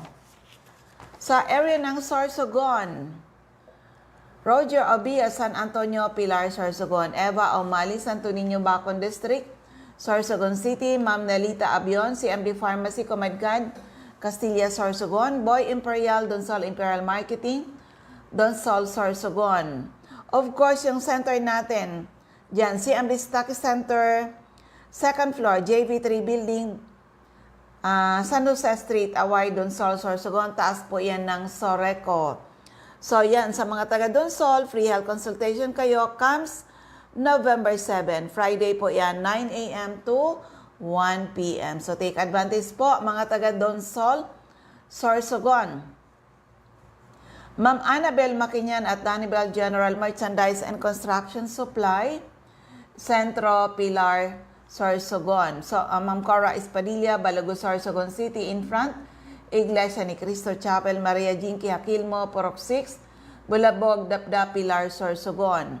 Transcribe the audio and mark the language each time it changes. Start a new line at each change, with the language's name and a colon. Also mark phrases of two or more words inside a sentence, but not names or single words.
Filipino: Sa area ng Sorsogon, Roger Obia, San Antonio, Pilar, Sorsogon. Eva Omali, Santo Niño, Bacon District, Sorsogon City. Ma'am Nelita Abion, CMD Pharmacy, Comadgad, Castilla, Sorsogon. Boy Imperial, Donsol Imperial Marketing, Donsol, Sorsogon.
English: Of course,
Filipino: yung center natin, dyan, CMD Stock Center,
English: second floor,
Filipino: JV3 Building, San Jose Street, Away, Donsol, Sorsogon. Taas po yan ng Soreco. So, yan, sa mga taga Donsol,
English: free health consultation
Filipino: kayo,
English: comes November 7.
Filipino: Friday po yan, 9 a.m. to 1 p.m. So,
English: take advantage
Filipino: po, mga taga Donsol, Sorsogon. Ma'am Annabel Makinyan at Danibel General Merchandise and Construction Supply, Centro, Pilar, Sorsogon. So, Ma'am Cora Espadilla, Balago, Sorsogon City,
English: in front,
Filipino: Iglesia ni Cristo Chapel, Maria Jinky Aquilmo, Purok 6, Bulabog, Dapda, Pilar, Sorsogon.